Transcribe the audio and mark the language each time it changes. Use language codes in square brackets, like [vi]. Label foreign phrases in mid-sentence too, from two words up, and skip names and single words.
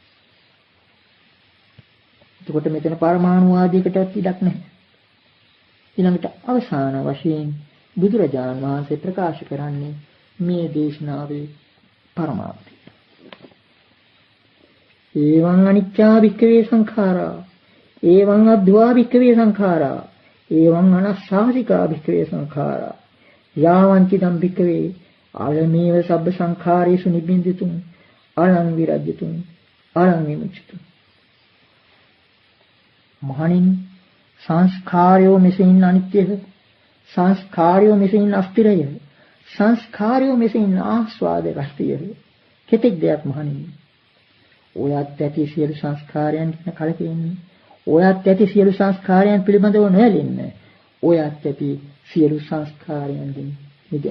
[si] එතකොට මෙතන පරමාණු ආදීකටවත් ඉඩක් නැහැ. ඊළඟට අවසාන වශයෙන් බුදුරජාණන් වහන්සේ ප්‍රකාශ කරන්නේ මේ දේශනාවේ පරමාර්ථය. [pi] ඒවං අනිච්චා වික්ඛවේ සංඛාරා ඒවං අද්වා වික්ඛවේ සංඛාරා ඒවං අනස්සාසිකා වික්ඛවේ සංඛාරා යාවං චිදම් වික්ඛවේ අලමේව සබ්බ සංඛාරේසු නිබ්බින්දිතුං අලං විරජ්‍යතුං අලං විමුච්ඡතුං. [si] මහණෙනි සංස්කාරයෝ මෙසෙයින් අනිත්‍යය සංස්කාරයෝ මෙසෙයින් අස්තිරය සංස්කාරයෝ මෙසෙයින් ආස්වාද රහිතය. කෙතෙක් දෙයක් මහණෙනි ඔයත් ඇති සියලු සංස්කාරයන් කියන කලකිරෙන්නේ ඔයත් ඇති සියලු සංස්කාරයන් පිළිබඳව නොයැලෙන්න ඔයත් ඇති සියලු සංස්කාරයන්ගෙන් මිදෙන්න.